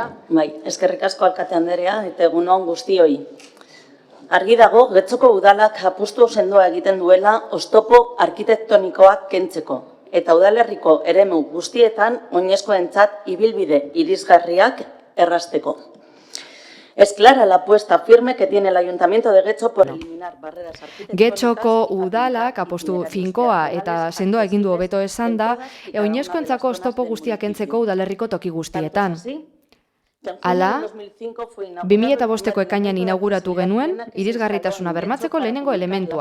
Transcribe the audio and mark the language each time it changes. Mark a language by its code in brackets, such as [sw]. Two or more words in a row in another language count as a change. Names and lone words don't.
[eu] Bai, eskerrik asko alkate Anderea eta egun on guztioi. Argi dago, Getxoko udalak apustu sendoa egiten duela oztopo arkitektonikoak kentzeko eta udalerriko eremu guztietan oinezkoentzat ibilbide irisgarriak errazteko. [es] Es clara la apuesta firme que tiene el Ayuntamiento de Getxo por eliminar barreras arquitectónicas. [eu] Getxoko udalak apostu finkoa eta sendoa egin du hobeto esan da, oinezkoentzako oztopo guztiak kentzeko udalerriko toki guztietan. Hala, 2005ko ekainean inauguratu genuen irisgarritasuna bermatzeko lehenengo elementua.